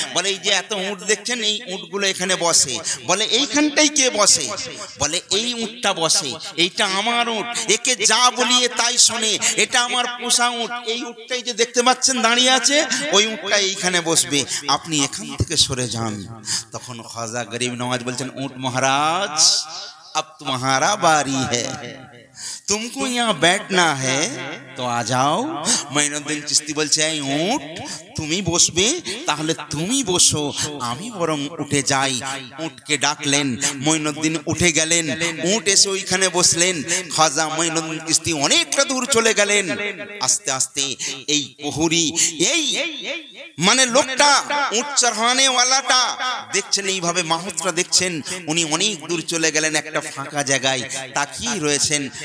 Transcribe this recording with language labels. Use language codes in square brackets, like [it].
[bn] বলে, এই যে এত উট দেখছেন, এই উটগুলো এখানে বসে। বলে, এইখানটাই কে বসে? বলে, এই উটটা বসে, এইটা আমার উট, একে যা বলিয়ে তাই শোনে, এটা আমার পোষা উট। এই উটটাই যে দেখতে পাচ্ছেন দাঁড়িয়ে আছে, ওই উটটা এইখানে বসবে, আপনি এখান থেকে সরে যান। তখন খাজা গরিব নওয়াজ বলছেন, উট মহারাজ [hi] अब तुम्हारा बारी है, तुमको यहाँ बैठना है तो आ जाओ। [bn] মঈনুদ্দিন চিশতি বলছে, এই উট তুমি বসবে, তাহলে তুমি বসো, আমি বরং উঠে যাই। উটকে ডাকলেন, মঈনুদ্দিন উঠে গেলেন, উট এসে ওইখানে বসলেন। খাজা মঈনুদ্দিন চিশতি অনেকটা দূর চলে গেলেন। আস্তে আস্তে এই প্রহরী, এই মানে লোকটা উট চড়ানে ওয়ালাটা দেখছেন, এইভাবে মাহুতরা দেখছেন, উনি অনেক দূর চলে গেলেন একটা ফাঁকা জায়গায়, তাকিয়ে রয়েছেন।